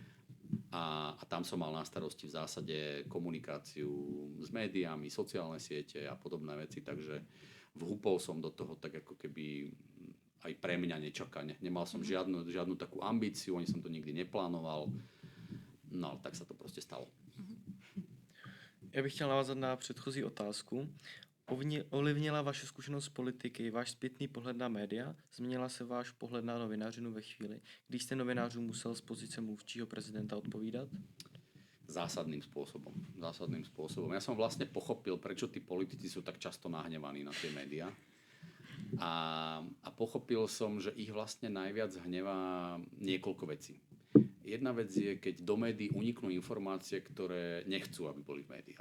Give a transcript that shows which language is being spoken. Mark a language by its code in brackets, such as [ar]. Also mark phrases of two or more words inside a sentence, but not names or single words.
[sk] A tam som mal na starosti v zásade komunikáciu s médiami, sociálne siete a podobné veci, takže vhúpol som do toho tak ako keby aj pre mňa nečakane. Nemal som žiadnu takú ambíciu, ani som to nikdy neplánoval. No, tak sa to proste stalo. [cs] Já bych chtěl navázat na předchozí otázku. Ovlivnila vaše zkušenost politiky, váš zpětný pohled na média? Změnila se váš pohled na novinářinu ve chvíli, když jste novinářům musel z pozice mluvčího prezidenta odpovídat? [sk] Zásadným spôsobom. Ja som vlastne pochopil, prečo tí politici sú tak často nahnevaní na tie médiá. A pochopil som, že ich vlastne najviac hnevá niekoľko vecí. Jedna vec je, keď do médií uniknú informácie, ktoré nechcú, aby boli v médiách.